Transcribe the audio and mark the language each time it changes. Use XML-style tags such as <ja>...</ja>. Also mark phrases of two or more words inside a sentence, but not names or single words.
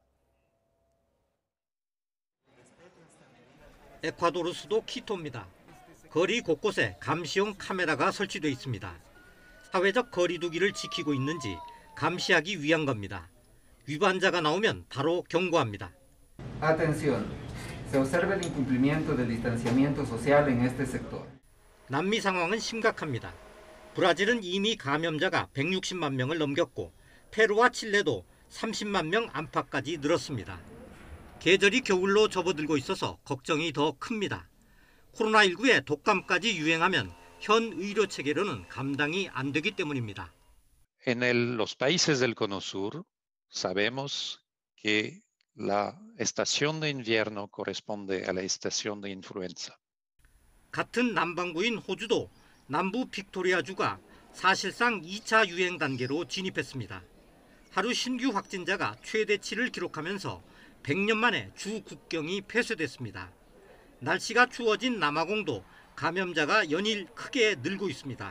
<ko>에콰도르 수도 키토입니다. 거리 곳곳에 감시용 카메라가 설치돼 있습니다. 사회적 거리 두기를 지키고 있는지 감시하기 위한 겁니다. 위반자가 나오면 바로 경고합니다.</ko> <es>Atención, se observa el incumplimiento del distanciamiento social en este sector.</es> <ko>남미 상황은 심각합니다. 브라질은 이미 감염자가 160만 명을 넘겼고 페루와 칠레도 30만 명 안팎까지 늘었습니다. 계절이 겨울로 접어들고 있어서 걱정이 더 큽니다. 코로나19에 독감까지 유행하면 현 의료 체계로는 감당이 안 되기 때문입니다.</ko> <es>En los países del Cono Sur sabemos que la estación de invierno corresponde a la estación de influenza.</es> <ko>같은 남반구인 호주도 남부 빅토리아주가 사실상 2차 유행 단계로 진입했습니다. 하루 신규 확진자가 최대치를 기록하면서 100년 만에 주 국경이 폐쇄됐습니다. 날씨가 추워진 남아공도 감염자가 연일 크게 늘고 있습니다.</ko>